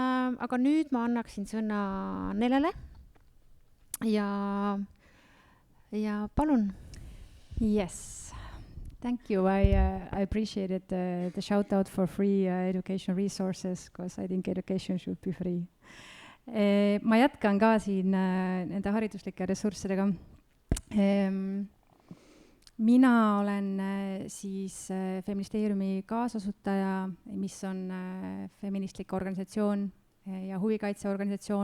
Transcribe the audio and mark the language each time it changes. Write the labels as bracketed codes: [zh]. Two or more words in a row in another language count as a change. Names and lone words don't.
[et] aga nüüd ma annaksin sõna Nelele ja palun. [en] Yes, thank you. I appreciated the shout out for free education resources because I think education should be free. [et] Ma jätkan ka siin nende hariduslike ressurssidega. Mina olen siis Feministeeriumi kaasasutaja, mis on feministlik organisatsioon ja huvikaitseorganisatsioon.